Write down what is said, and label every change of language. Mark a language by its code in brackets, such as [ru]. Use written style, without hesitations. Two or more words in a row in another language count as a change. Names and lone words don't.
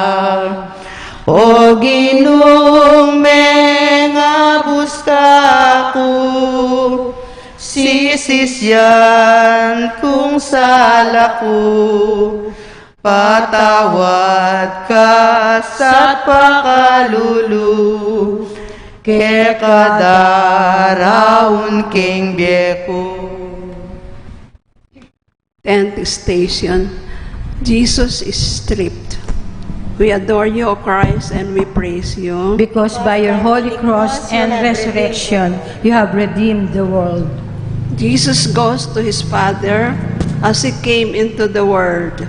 [pam] O ginung mengabus kaku, sisisyan kung salaku, patawad ka sa pakalulu, ke kadaraon king bieku. [en] 10th station, Jesus is stripped. We adore you, O Christ, and we praise you. Because by your holy cross and resurrection, you have redeemed the world. Jesus goes to his Father as he came into the world.